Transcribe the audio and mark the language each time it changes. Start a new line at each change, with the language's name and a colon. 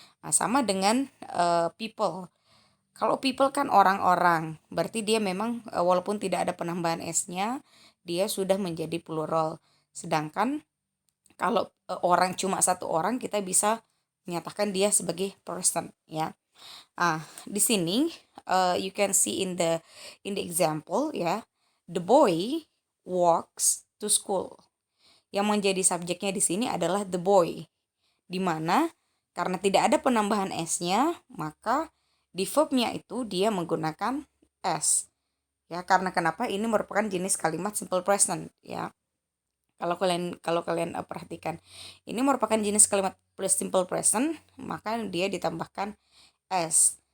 Indonesian: Sama dengan people. Kalau people kan orang-orang, berarti dia memang walaupun tidak ada penambahan s-nya, dia sudah menjadi plural. Sedangkan kalau orang cuma satu orang, kita bisa menyatakan dia sebagai person ya. Di sini
English: you can see in the example ya, the boy walks to school.
Indonesian: Yang menjadi subjeknya di sini adalah the boy, di mana karena tidak ada penambahan s-nya, maka di verbnya itu dia menggunakan s. Ya, karena kenapa? Ini merupakan jenis kalimat simple present ya. Kalau kalian perhatikan, ini merupakan jenis kalimat simple present, maka dia ditambahkan s.